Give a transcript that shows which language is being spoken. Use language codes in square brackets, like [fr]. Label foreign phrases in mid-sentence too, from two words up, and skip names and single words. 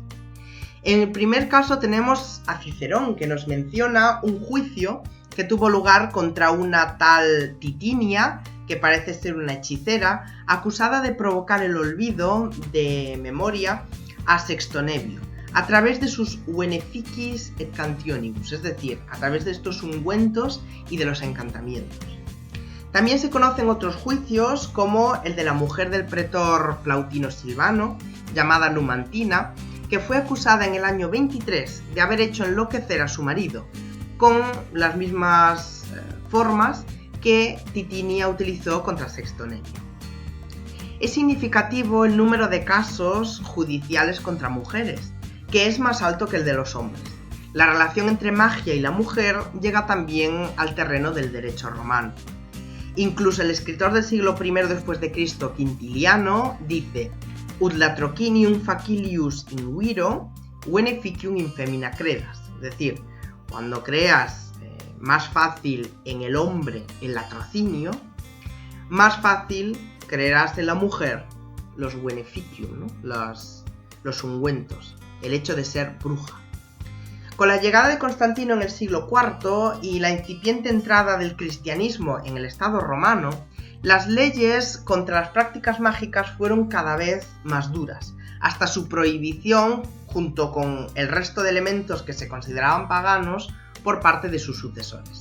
[es] En el primer caso tenemos a Cicerón, que nos menciona un juicio que tuvo lugar contra una tal Titinia, que parece ser una hechicera, acusada de provocar el olvido de memoria a Sexto Nevio, a través de sus [la] beneficis et cantionibus, [es] es decir, a través de estos ungüentos y de los encantamientos. También se conocen otros juicios, como el de la mujer del pretor Plautino Silvano, llamada Numantina, que fue acusada en el año 23 de haber hecho enloquecer a su marido, con las mismas formas que Titinia utilizó contra Sexto Nevio. Es significativo el número de casos judiciales contra mujeres, que es más alto que el de los hombres. La relación entre magia y la mujer llega también al terreno del derecho romano. Incluso el escritor del siglo I después de Cristo, Quintiliano, dice: [la] ut latrocinium facilius in viro, beneficium in femina credas. [es] Es decir, cuando creas más fácil en el hombre el latrocinio, más fácil creerás en la mujer los beneficium, ¿no? los ungüentos, el hecho de ser bruja. Con la llegada de Constantino en el siglo IV y la incipiente entrada del cristianismo en el Estado romano, las leyes contra las prácticas mágicas fueron cada vez más duras, hasta su prohibición junto con el resto de elementos que se consideraban paganos por parte de sus sucesores.